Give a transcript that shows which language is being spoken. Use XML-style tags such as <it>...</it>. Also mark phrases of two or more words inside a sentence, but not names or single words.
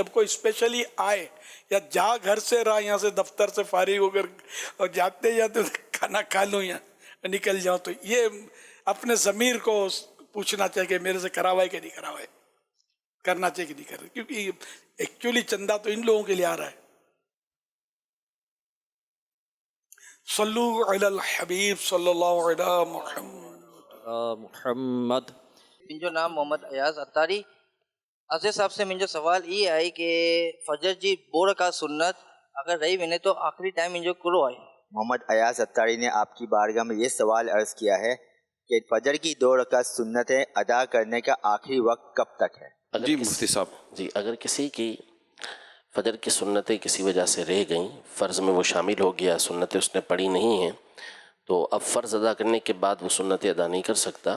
<ur>اب کوئی اسپیشلی آئے یا جا گھر سے رہا یہاں سے دفتر سے فارغ ہو کر اور جاتے جاتے کھانا کھا لوں یا نکل جاؤں تو یہ اپنے ضمیر کو پوچھنا چاہیے کہ میرے سے کرا ہوا ہے کہ نہیں کرا ہوا ہے, کرنا چاہیے کہ نہیں کرنا, کیونکہ ایکچولی چندہ تو ان لوگوں کے لیے آ رہا ہے.</ur> <ar>صلو علی الحبیب صلی اللہ علیہ محمد.</ar> <sd>मुंहिंजो नाम मोहम्मद अयाज़ अतारी. अज़ीज़ साहब से मुंहिंजो सवाल ये आहे कि फजर जी 2 रकात सुन्नत अगर रही वञे तो आखिरी टाइम मुंहिंजो कहिड़ो आहे?</sd> <ur>محمد ایاز عطاری نے آپکی بارگاہ میں یہ سوال عرض کیا ہے کہ فجر کی 2 رکعت سنتیں ادا کرنے کا آخری وقت کب تک ہے? جی مفتی صاحب. جی، اگر کسی کی فجر کی سنتیں کسی وجہ سے رہ گئیں، فرض میں وہ شامل ہو گیا، سنتیں اس نے پڑھی نہیں ہیں، تو اب فرض ادا کرنے کے بعد وہ سنتیں ادا نہیں کر سکتا.</ur>